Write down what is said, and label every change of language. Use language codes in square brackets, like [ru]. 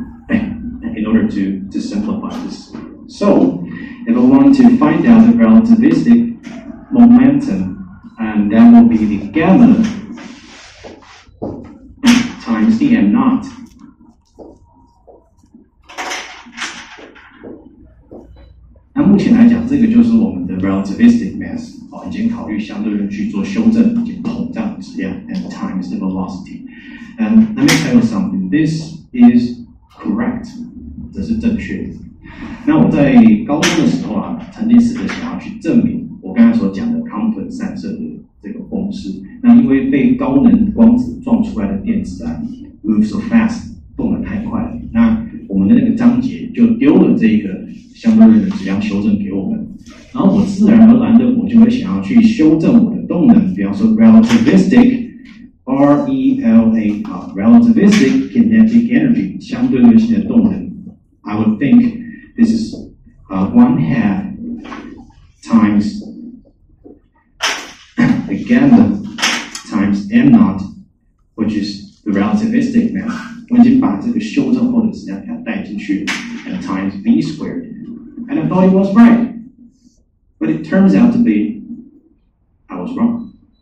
[en] In order to simplify this. So, if I want to find out the relativistic momentum, and that will be the gamma times the m naught. [zh] Now, 目前来讲，这个就是我们的 relativistic mass 已经考虑相对论去做修正，以及膨胀质量 [en] and times the velocity. And let me tell you something. This is correct. [zh] 这是正确的。那我在高中的时候啊，曾经试着想要去证明我刚才所讲的康顿散射的这个公式。那因为被高能光子撞出来的电子啊 ， [en] move so fast， [zh] 动得太快了。那我们的那个章节就丢了这个相对论的质量修正给我们，然后我自然而然的我就会想要去修正我的动能，比方说 relativistic relativistic kinetic energy 相对论性的动能。 [en] I would think this is 1/2 times the gamma times m naught, which is the relativistic mass. [zh] 我已经把这个修正后的质量给它带进去 [en] and times v squared. And I thought it was right. But it turns out to be, I was wrong.